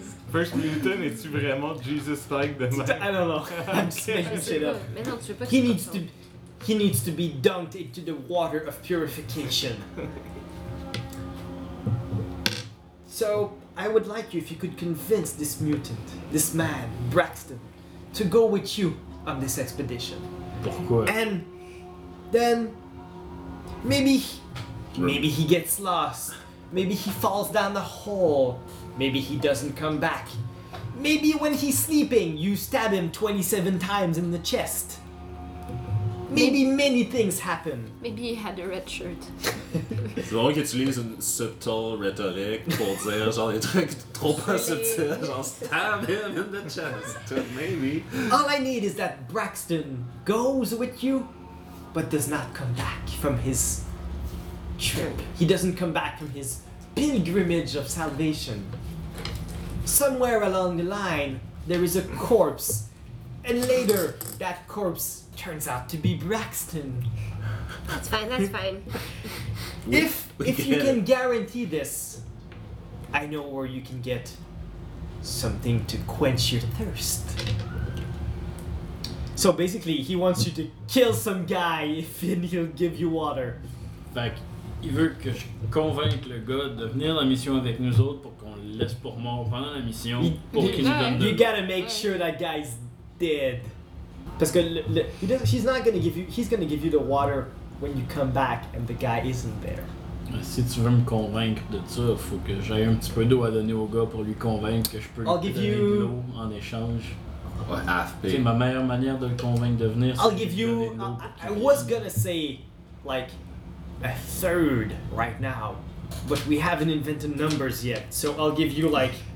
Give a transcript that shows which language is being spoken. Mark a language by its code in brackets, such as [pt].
[en] First mutant, [fr] es-tu vraiment Jesus-like de même? [en] I don't know. I'm saying shit up. [fr] Mais non, [en] he needs to be dunked into the water of purification. So, I would like you if you could convince this mutant, this man, Braxton, to go with you on this expedition. [fr] Pourquoi? [en] And then maybe he gets lost. Maybe he falls down the hole. Maybe he doesn't come back. Maybe when he's sleeping, you stab him 27 times in the chest. Maybe many things happen. Maybe he had a red shirt. [fr] C'est vraiment que tu lises une subtile rhétorique pour dire genre des trucs trop pas subtils. [en] Genre stab him in the chest. Maybe. All I need is that Braxton goes with you, but does not come back from his trip. He doesn't come back from his pilgrimage of salvation. Somewhere along the line, there is a corpse. And later, that corpse turns out to be Braxton. That's fine. If you can guarantee this, I know where you can get something to quench your thirst. So basically, he wants you to kill some guy if he'll give you water. [fr] Fait qu'il veut que je convainque le gars de venir la mission avec nous autres pour qu'on le laisse pour mort pendant la mission pour qu'il nous donne de... [en] You gotta make sure that guy's dead. [fr] Parce que [en] he's gonna give you the water when you come back and the guy isn't there. [fr] Si tu veux me convaincre de ça, faut que j'aille un petit peu d'eau à donner au gars pour lui convaincre que je peux lui donner [en] you... [fr] de l'eau en échange. [en] Half pay. [fr] C'est ma meilleure manière de le convaincre de venir. [en] I'll give you. I was gonna say like a third right now, but we haven't invented numbers yet, so I'll give you like.